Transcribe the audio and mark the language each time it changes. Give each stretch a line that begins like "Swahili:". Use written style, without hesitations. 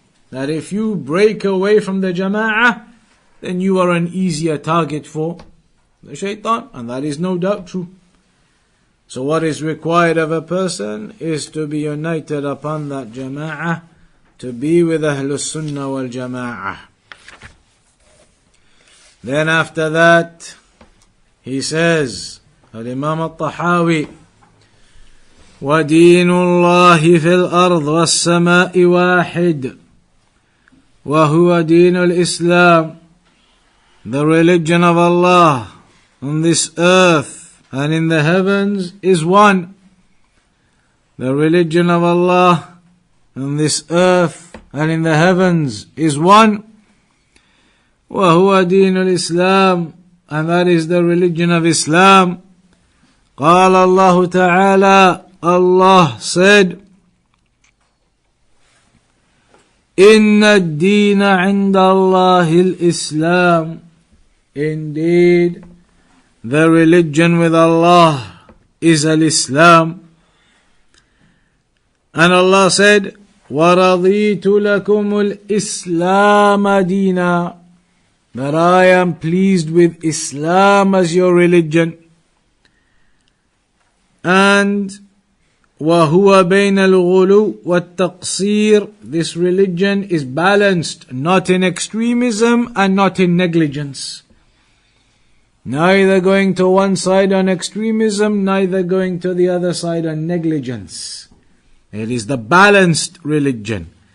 English: That if you break away from the jama'ah, then you are an easier target for the shaitan, and that is no doubt true. So what is required of a person is to be united upon that jama'ah, to be with Ahlus Sunnah wal Jama'ah. Then after that, he says, Al-Imam Al-Tahawi,
Arabic: وَدِينُ اللَّهِ فِي الْأَرْضِ وَالسَّمَاءِ وَاحِدٌ وَهُوَ دِينُ الْإِسْلَامِ.
English: The religion of Allah on this earth and in the heavens is one. The religion of Allah on this earth and in the heavens is one.
Arabic: وَهُوَ دِينُ الْإِسْلَامِ.
English: And that is the religion of Islam.
Arabic: قال الله تعالى,
English: Allah said,
Arabic: إِنَّ الدِّينَ عِنْدَ اللَّهِ الْإِسْلَامِ.
English: Indeed, the religion with Allah is al-Islam. And Allah said,
Arabic: وَرَضِيتُ لَكُمُ الْإِسْلَامَ دِينًا.
English: That I am pleased with Islam as your religion.
Arabic: And وَهُوَ بَيْنَ الْغُلُوِّ وَالتَّقْصِيرِ.
English: This religion is balanced, not in extremism and not in negligence. Neither going to one side on extremism, neither going to the other side on negligence. It is the balanced religion.